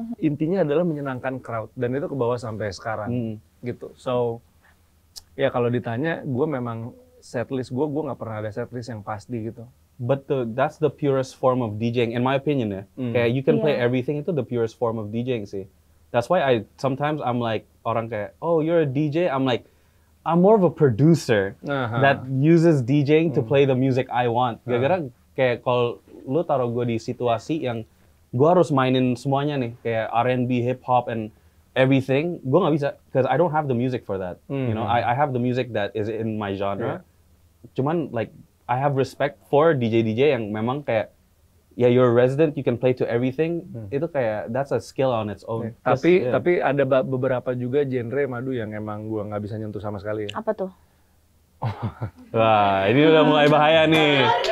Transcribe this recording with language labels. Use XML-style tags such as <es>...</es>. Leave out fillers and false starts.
<id>Intinya adalah menyenangkan crowd dan itu ke bawah sampai sekarang gitu. So ya kalau ditanya, gue memang setlist gue nggak pernah ada setlist yang pasti gitu.</id> <en>But that's the purest form of DJing, in my opinion ya. Kayak you can play everything, itu the purest form of DJing sih. That's why sometimes I'm like,</en> <id>orang kayak,</id> <en>oh you're a DJ, I'm like, I'm more of a producer that uses DJing to play the music I want. Gara-gara kayak kalau lu taruh gue di situasi yang gue harus mainin semuanya nih, kayak R&B, hip hop, and everything, gue nggak bisa, because I don't have the music for that. You know, I have the music that is in my genre. Cuman like I have respect for DJ</en> <id>yang memang kayak,</id> <en>you're a resident, you can play to everything.</en> <id>Itu kayak</id> <en>that's a skill on its own.</en> <id>Tapi ada beberapa juga genre Madu yang emang gue nggak bisa nyentuh sama sekali ya. Apa tuh? Wah, ini udah mulai bahaya nih.</id>